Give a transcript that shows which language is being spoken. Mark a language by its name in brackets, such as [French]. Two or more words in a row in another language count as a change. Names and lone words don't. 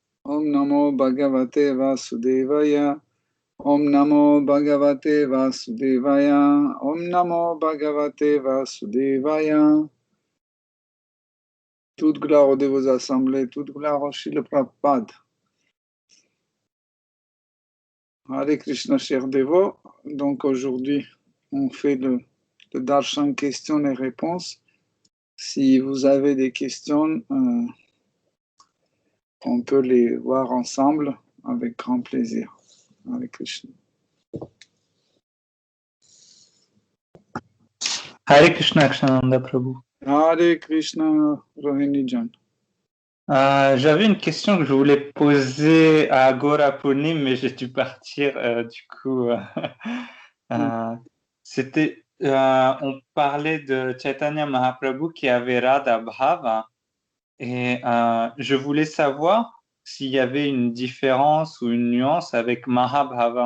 [Sanskrit] ॐ नमो भगवते वासुदेवाय। ॐ नमो भगवते वासुदेवाय. ॐ नमो भगवते वासुदेवाय. [French] Toute gloire aux vos assemblées, toute gloire au Shila Prabhupada. Hare Krishna, chers dévots. Donc aujourd'hui, on fait le darshan questions et réponses. Si vous avez des questions, on peut les voir ensemble avec grand plaisir. Hare Krishna. Hare Krishna, Akshananda Prabhu. Hare Krishna, Rohini Jan. J'avais une question que je voulais poser à Gora Punim, mais j'ai dû partir du coup. C'était, on parlait de Chaitanya Mahaprabhu qui avait Radha Bhava, et je voulais savoir s'il y avait une différence ou une nuance avec Mahabhava.